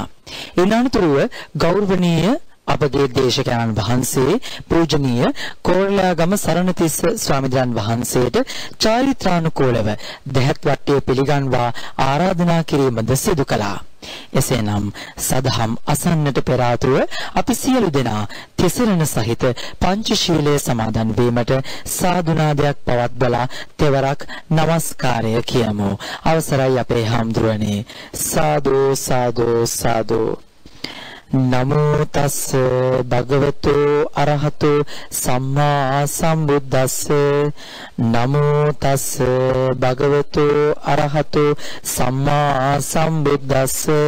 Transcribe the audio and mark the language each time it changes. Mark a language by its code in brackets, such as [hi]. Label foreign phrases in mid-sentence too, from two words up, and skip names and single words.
[si] ඊනතුරුව ගෞරවනීය අපගේ දේශකයන්න් වහන්සේ පූජනීය කෝරළයාගම සරණතිස්ස ස්වාමීන් වහන්සේට චාරිත්‍රානුකූලව දෙහත් වට්ටිය පිළිගන්වා ආරාධනා කිරීමද සිදු කළා. එසේනම් සදහම් අසන්නට පෙර ආතුව අපි සියලු දෙනා තිසරණ සහිත පංචශීලයේ සමාදන් වීමට සාදුනාදයක් පවත්වලා තෙවරක් নমස්කාරය කියමු. අවසරයි අපේ හාමුදුරනේ. සාදු සාදු සාදු. [pi] නමෝ තස් භගවතු අරහතු සම්මා සම්බුද්දස්ස. නමෝ තස් භගවතු අරහතු සම්මා සම්බුද්දස්ස.